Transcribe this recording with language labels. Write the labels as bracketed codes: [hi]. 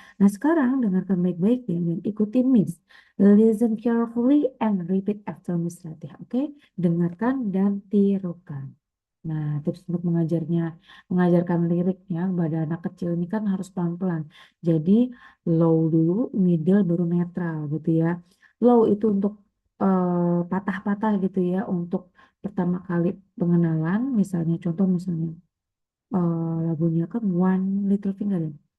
[id] Nah, sekarang dengarkan baik-baik ya dan ikuti Miss. [en] Listen carefully and repeat after Miss Ratih. [id] Oke? Dengarkan dan tirukan. Nah, tips untuk mengajarkan liriknya pada anak kecil ini kan harus pelan-pelan. Jadi, low dulu, middle, baru netral gitu ya. Low itu untuk patah-patah gitu ya, untuk pertama kali pengenalan, misalnya contoh misalnya lagunya kan One Little Finger ya.